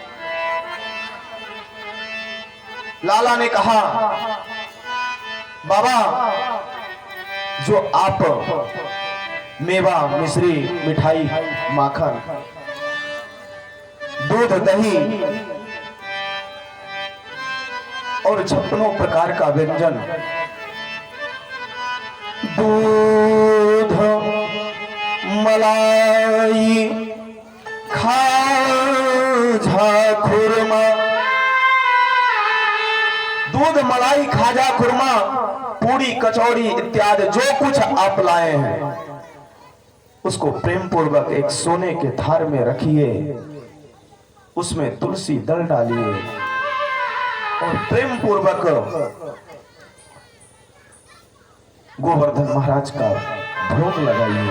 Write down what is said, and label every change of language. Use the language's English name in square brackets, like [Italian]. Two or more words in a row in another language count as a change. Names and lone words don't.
[Hindi] लाला ने कहा बाबा जो आप मेवा, मिश्री, मिठाई, माखन, दूध, दही और 56 प्रकार का व्यंजन, दूध, मलाई, खाजा, खुरमा, दूध, मलाई, खाजा, खुरमा, पूरी, कचौड़ी इत्यादि जो कुछ आप लाए हैं उसको प्रेम पूर्वक एक सोने के थार में रखिए, उसमें तुलसी दल डालिए और प्रेम पूर्वक गोवर्धन महाराज का भोग लगाइए।